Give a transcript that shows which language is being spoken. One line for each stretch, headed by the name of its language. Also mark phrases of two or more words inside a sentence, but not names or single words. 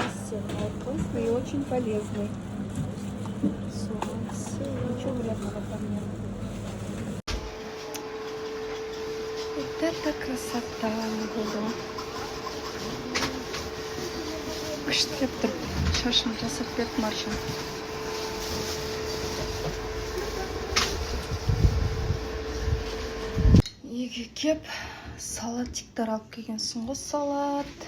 Russian: Совсем вкусный и очень полезный. Соус. Ничего вредного там нет. Вот это красота было.
Kazakh: Күштеп тұр. Шашын жасап беріп Маржан. Үйге кеп салатиктер алып келгенсің ғой, салат.